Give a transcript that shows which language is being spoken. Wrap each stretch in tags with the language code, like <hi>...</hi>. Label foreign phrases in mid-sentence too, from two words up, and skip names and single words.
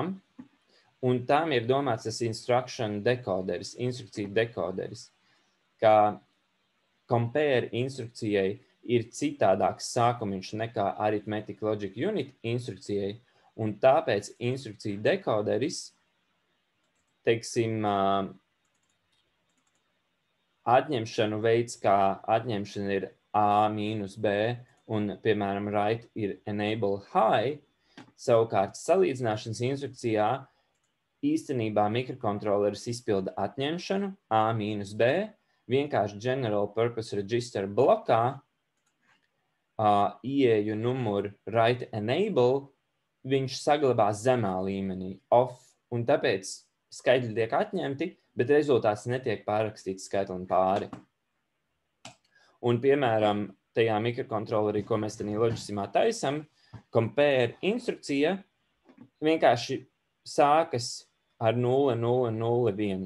<lv>Un tam ir domāts tas instruction decoderis, instrukcija decoderis, ka compare instrukcijai ir citādāks sākumiņš nekā</lv> <en>Arithmetic Logic Unit</en> <lv>instrukcijai, un tāpēc instrukcija decoderis, teiksim, atņemšanu veids, kā atņemšana ir A mīnus B, un, piemēram,</lv> <en>write ir enable high,</en> <lv>savukārt salīdzināšanas instrukcijā īstenībā mikrokontroleris izpilda atņemšanu A-B, vienkārši</lv> <en>General Purpose Register</en> <lv>blokā ieeju numuru</lv> <en>write enable,</en> <lv>viņš saglabās zemā līmenī, off, un tāpēc skaitļi tiek atņemti, bet rezultāts netiek pārrakstīts skaitlim pāri. Un, piemēram, tajā mikrokontrolerī, ko mēs tādā loģisimā taisam, compare instrukcija vienkārši sākas ar 0, 0, 0, 1.</lv>